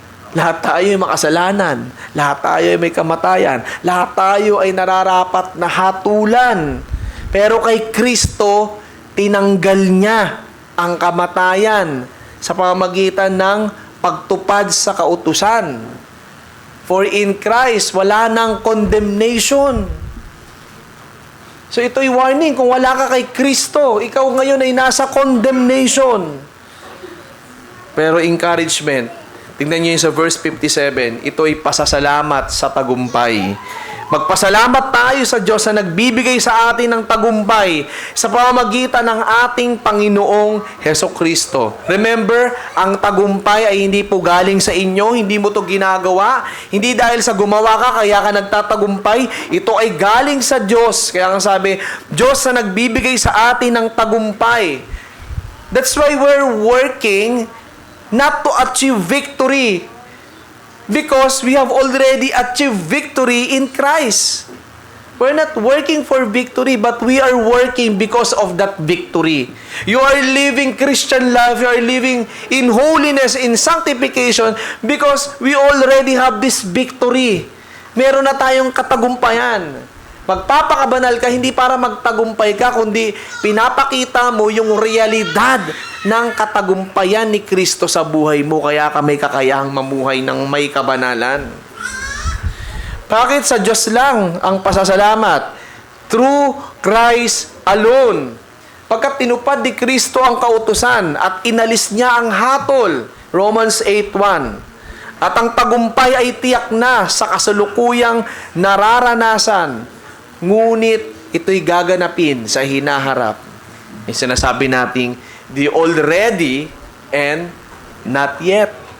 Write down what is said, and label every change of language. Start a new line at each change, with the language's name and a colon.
Filipino: Lahat tayo ay makasalanan. Lahat tayo ay may kamatayan. Lahat tayo ay nararapat na hatulan. Pero kay Kristo, tinanggal niya ang kamatayan sa pamamagitan ng pagtupad sa kautusan.
English: For in Christ,
Filipino: wala nang
English: condemnation.
Filipino: So ito'y warning, kung wala ka kay Kristo, ikaw ngayon ay nasa condemnation. Pero encouragement, tingnan niyo yung sa verse 57, ito'y pasasalamat sa tagumpay. Magpasalamat tayo sa Diyos na nagbibigay sa atin ng tagumpay sa pamamagitan ng ating Panginoong Hesukristo. Remember, ang tagumpay ay hindi po galing sa inyo, hindi mo to ginagawa, hindi dahil sa gumawa ka kaya ka nagtatagumpay, ito ay galing sa Diyos. Kaya nga sabi, Diyos na nagbibigay sa atin ng tagumpay.
English: That's why we're working not to achieve victory, because we have already achieved victory in Christ. We're not working for victory, but we are working because of that victory. You are living Christian life, you are living in holiness, in sanctification, because we already have this victory.
Filipino: Meron na tayong katagumpayan. Magpapakabanal ka, hindi para magtagumpay ka, kundi pinapakita mo yung realidad ng katagumpayan ni Kristo sa buhay mo, kaya ka may kakayahang mamuhay ng may kabanalan. Bakit sa Diyos lang ang pasasalamat?
English: Through Christ alone.
Filipino: Pagkat tinupad ni Kristo ang kautusan at inalis niya ang hatol, Romans 8:1. At ang tagumpay ay tiyak na sa kasalukuyang nararanasan. Ngunit ito'y gaganapin sa hinaharap. May sinasabi nating
English: the already and not yet.